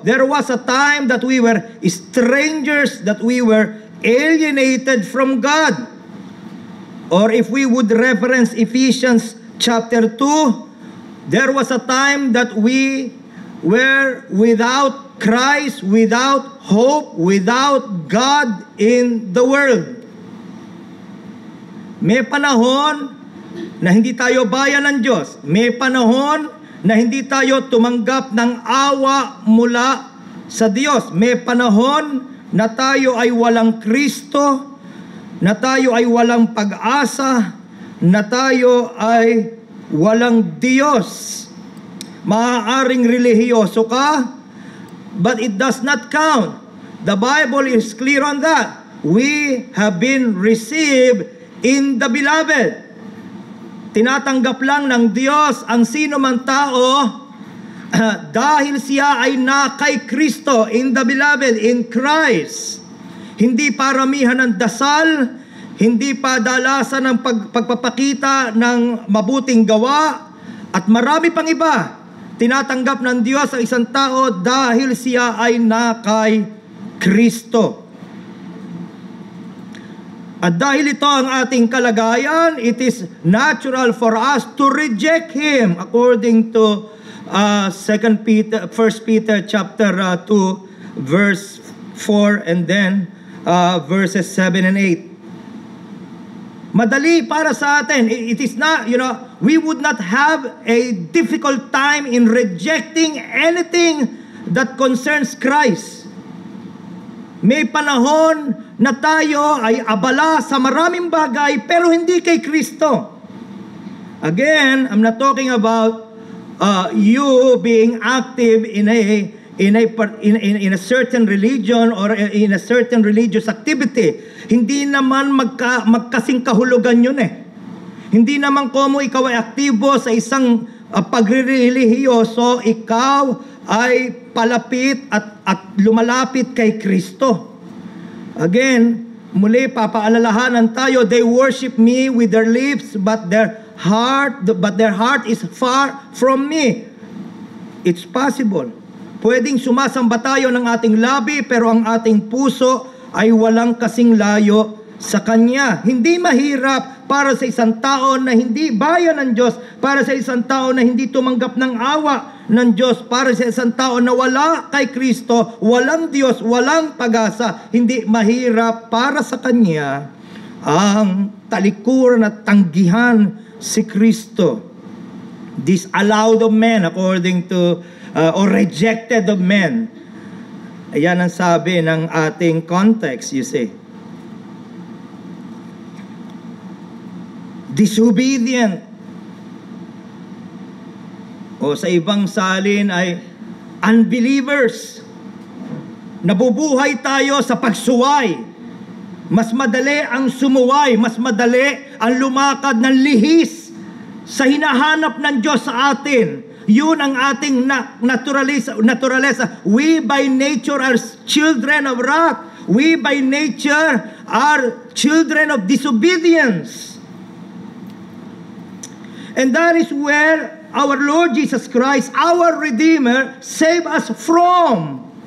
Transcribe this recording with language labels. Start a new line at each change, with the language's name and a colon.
English: There was a time that we were strangers, that we were alienated from God. Or if we would reference Ephesians chapter 2, there was a time that we were without Christ, without hope, without God in the world.
Filipino: May panahon na hindi tayo bayan ng Diyos. May panahon na hindi tayo tumanggap ng awa mula sa Diyos. May panahon na tayo ay walang Kristo, na tayo ay walang pag-asa, na tayo ay walang Diyos. Maaaring relihiyoso ka,
English: but it does not count. The Bible is clear on that. We have been received in the beloved.
Filipino: Tinatanggap lang ng Diyos ang sino man tao dahil siya ay na kay Kristo,
English: in the beloved, in Christ.
Filipino: Hindi paramihan ng dasal, hindi padalasan ng pagpapakita ng mabuting gawa, at marami pang iba. Tinatanggap ng Diyos ang isang tao dahil siya ay na kay Kristo. At dahil ito ang ating kalagayan,
English: it is natural for us to reject Him according to 1 Peter chapter 2 verse 4 and then verses 7 and 8.
Filipino: Madali para sa atin.
English: It is not, we would not have a difficult time in rejecting anything that concerns Christ.
Filipino: May panahon na tayo ay abala sa maraming bagay pero hindi kay Kristo.
English: Again, I'm not talking about you being active in a certain religion or in a certain religious activity.
Filipino: Hindi naman magkasing kahulugan yun eh. Hindi naman kung ikaw ay aktibo sa isang pagrelihiyoso, ikaw ay palapit at lumalapit kay Kristo.
English: Again,
Filipino: muli papaalalahanan tayo,
English: they worship me with their lips, but their heart is far from me. It's possible.
Filipino: Pwedeng sumasamba tayo ng ating labi, pero ang ating puso ay walang kasing layo sa Kanya. Hindi mahirap para sa isang tao na hindi bayan ng Diyos, para sa isang tao na hindi tumanggap ng awa ng Diyos, para sa isang tao na wala kay Kristo, walang Diyos, walang pag-asa. Hindi mahirap para sa Kanya ang talikuran at tanggihan si Kristo.
English: Disallowed of men according to or rejected of men.
Filipino: Ayan ang sabi ng ating context,
English: you see. Disobedient.
Filipino: O sa ibang salin ay unbelievers. Nabubuhay tayo sa pagsuway. Mas madali ang sumuway, mas madali ang lumakad ng lihis sa hinahanap ng Diyos sa atin. Yun ang ating naturalesa.
English: We by nature are children of wrath. We by nature are children of disobedience. And that is where our Lord Jesus Christ, our Redeemer, saved us from.